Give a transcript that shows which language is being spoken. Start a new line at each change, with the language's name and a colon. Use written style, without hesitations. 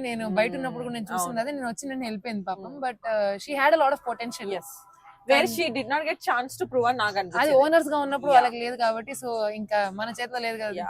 Telugu: నేను బయట ఉన్నప్పుడు కూడా నేను చూసింది అదే, నేను వచ్చి నేను వెళ్ళిపోయింది పాపం.
English: But she had a lot of potential. Where she did not get chance to prove
Telugu: అని నాకు అనిపిస్తుంది. అది ఓనర్స్ గా ఉన్నప్పుడు వాళ్ళకి లేదు కాబట్టి, సో ఇంకా మన చేతిలో లేదు కదా.